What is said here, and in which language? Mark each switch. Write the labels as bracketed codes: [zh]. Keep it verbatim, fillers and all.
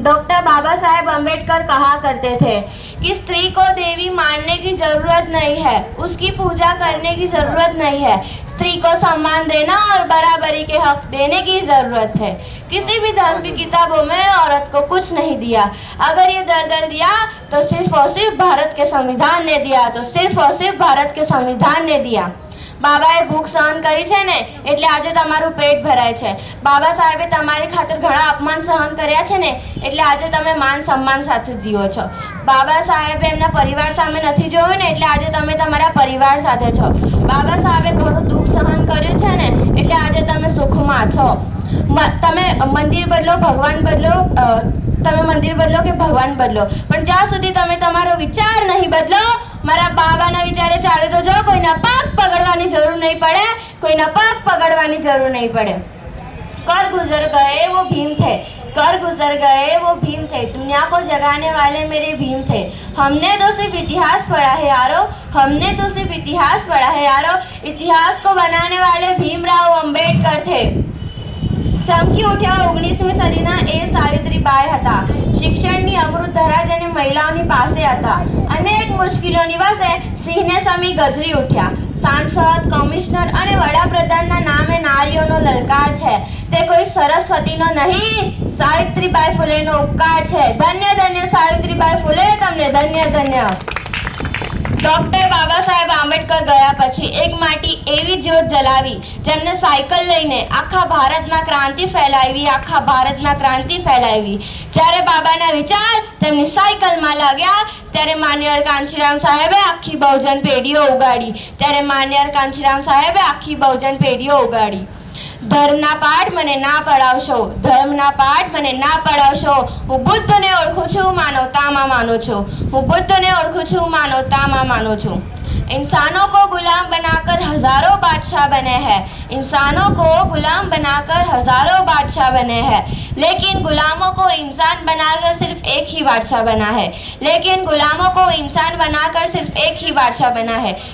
[hi] Doctor Baba Saheb Ambedkar कहा करते थे कि स्त्री को देवी मानने की जरूरत नहीं है, उसकी पूजा करने की जरूरत नहीं है, स्त्री को सम्मान देना और बराबरी के हक देने की जरूरत है। किसी भी धर्म की किताबों में औरत को कुछ नहीं दिया। अगर ये दलदल दिया तो सिर्फ और सिर्फ भारत के संविधान ने दिया, तो सिर्फ और सिर्फ भारत के संविधान ने दिया। [gu] બાબાએ ભૂખ સહન કરી છે ને એટલે આજે તમારું પેટ ભરાય છે, બાબા સાહેબે તમારી ખાતર ઘણા અપમાન સહન કર્યા છે ને એટલે આજે તમે માન સન્માન સાથે જીવો છો, બાબા સાહેબે એમના પરિવાર સામે નથી જોયું ને એટલે આજે તમે તમારા પરિવાર સાથે છો, બાબા સાહેબે ઘણું દુઃખ સહન કર્યું છે ને એટલે આજે તમે સુખમાં છો। તમે મંદિર બદલો, ભગવાન બદલો, તમે મંદિર બદલો કે ભગવાન બદલો, પણ જ્યાં સુધી તમે તમારો વિચાર નહીં બદલો, મારા બાબાના વિચારે ચાલે તો જો, કોઈના પગ પકડવાની જરૂર નહીં પડે, કોઈના પગ પકડવાની જરૂર નહીં પડે। [hi] कर गुजर गए वो भीम थे, कर गुजर गए वो भीम थे, दुनिया को जगाने वाले मेरे भीम थे। हमने तो सिर्फ इतिहास पढ़ा है यारो, हमने तो सिर्फ इतिहास पढ़ा है यारो, इतिहास को बनाने वाले भीमराव अंबेडकर थे। [gu] ચમકી ઉઠ્યા ઓગણીસમી સદીના એ સાવિત્રીબાઈ હતા, શિક્ષણની અમૃત ધરા જેને મહિલાઓની પાસે હતા। અનેક મુશ્કેલીઓની વસે સિંહને સમી ગજરી ઉઠ્યા। સાંસદ, કમિશનર અને વડાપ્રધાનના નામે નારીઓનો લલકાર છે, તે કોઈ સરસ્વતીનો નહીં, સાવિત્રીબાઈ ફૂલેનો ઉપકાર છે। ધન્ય ધન્ય સાવિત્રીબાઈ ફૂલે, તમને ધન્ય ધન્ય। ડૉક્ટર બાબા સાહેબ આંબેડકર ગયા પછી એક માટી એવી જ્યોત જલાવી જેમને સાયકલ લઈને આખા ભારતમાં ક્રાંતિ ફેલાવી, આખા ભારતમાં ક્રાંતિ ફેલાવી। જ્યારે બાબાના વિચાર તેમની સાયકલમાં લાગ્યા ત્યારે માન્યવર કાંચીરામ સાહેબે આખી બહુજન પેઢીઓ ઉગાડી, ત્યારે માન્યવર કાંચીરામ સાહેબે આખી બહુજન પેઢીઓ ઉગાડી। ધર્મના પાઠ મને ના પડાવશો, ધર્મના પાઠ મને ના પડાવશો, હું બુદ્ધને ઓળખું છું, માનવતામાં માનું છું, હું બુદ્ધને ઓળખું છું, માનવતામાં માનું છું। [hi] इंसानों को गुलाम बनाकर हज़ारों बादशाह बने हैं, इंसानों को गुलाम बनाकर हज़ारों बादशाह बने हैं, लेकिन गुलामों को इंसान बनाकर सिर्फ एक ही बादशाह बना है, लेकिन गुलामों को इंसान बनाकर सिर्फ एक ही बादशाह बना है।